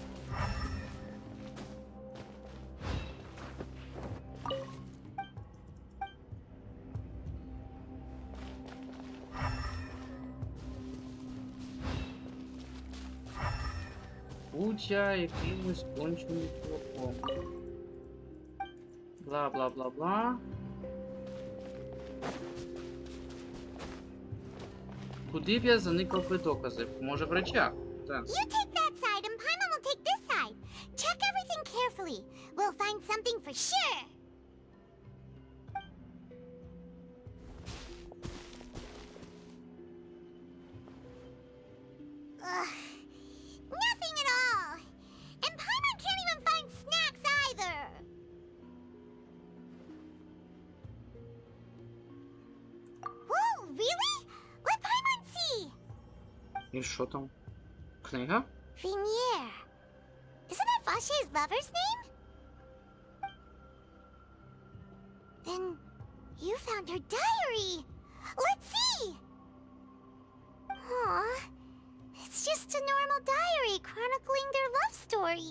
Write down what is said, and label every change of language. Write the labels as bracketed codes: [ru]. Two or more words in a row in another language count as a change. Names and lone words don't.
[uk] Будь-я якимось конченим чуваком. Бла-бла-бла-бла. Куди б я заникав би докази? Може в речах? Так. [en] You take that side and Paimon will take this side. Check everything carefully. We'll find something for sure. Ugh. Nothing at all. And Paimon can't even find snacks either. Whoa, really? Let Paimon see. [uk] І що там? Книга? [en] Vinier. Isn't that Vache's lover's name? Then you found her diary. Let's see. Aw. It's just a normal diary chronicling their love story.